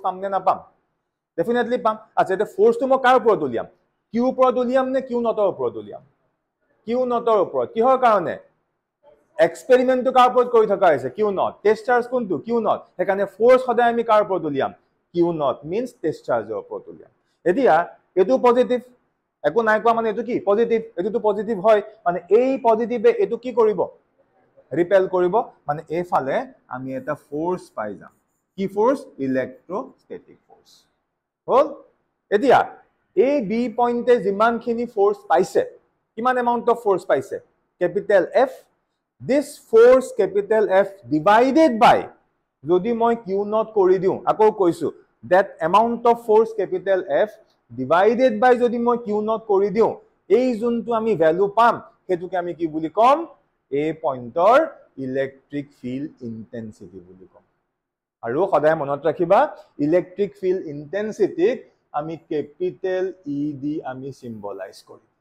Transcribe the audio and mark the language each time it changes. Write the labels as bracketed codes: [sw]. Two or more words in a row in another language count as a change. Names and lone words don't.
[as] পাম নে নাপাম ডেফিনেটলি পাম আচ্ছা এটা ফোৰ্সটো মই কাৰ ওপৰত উলিয়াম কিউ ওপৰত উলিয়াম নে [en] q naught [as] ওপৰত উলিয়াম [en] q naught [as] ওপৰত কিহৰ কাৰণে এক্সপেৰিমেন্টটো কাৰ ওপৰত কৰি থকা হৈছে [en] q naught test charge [as] কোনটো [en] q naught [as] সেইকাৰণে ফোৰ্স সদায় আমি কাৰ ওপৰত উলিয়াম [en] q naught means test charge [as] ওপৰত উলিয়াম এতিয়া এটো পজিটিভ একো নাই কোৱা মানে এটো কি পজিটিভ এটো পজিটিভ হয় মানে এই পজিটিভে এটো কি কৰিব ৰিপেল কৰিব মানে এফালে আমি এটা ফোৰ্স পাই যাম কি ফোৰ্স [en] electrostatic force [as] হল এতিয়া এই [en] B point [as] যিমানখিনি ফোৰ্স পাইছে কিমান [en] amount of force [as] পাইছে [en] capital F this force capital F divided by [as] যদি মই q not কৰি দিও আকৌ কৈছো [en] that amount of force capital F divided by [as] যদি মই [en] q not [as] কৰি দিও এই যোনটো আমি ভ্যালু পাম হেতুকে আমি কি বুলি কম এই পইণ্টৰ [en] electric field intensity [as] বুলি কম আৰু সদায় মনত ৰাখিবা [en] electric field intensity [as] আমি [en] capital E [as] দি আমি সিম্বলাইজ কৰিম